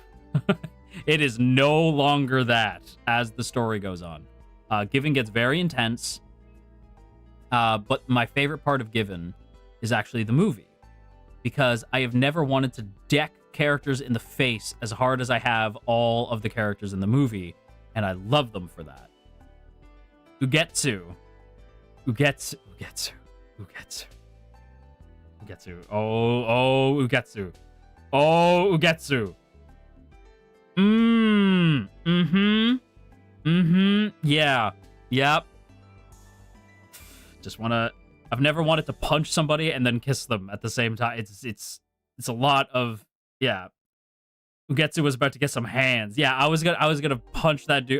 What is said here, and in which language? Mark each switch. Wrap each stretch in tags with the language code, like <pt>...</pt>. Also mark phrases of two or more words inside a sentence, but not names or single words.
<en>It is no longer that as the story goes on. Given gets very intense, but my favorite part of Given is actually the movie, because I have never wanted to deck characters in the face as hard as I have all of the characters in the movie, and I love them for that. Ugetsu. Oh, Ugetsu. Oh, Ugetsu. Yeah. Yep. I've never wanted to punch somebody and then kiss them at the same time. It's a lot of, yeah. Ugetsu was about to get some hands. Yeah, I was gonna punch that dude.</en>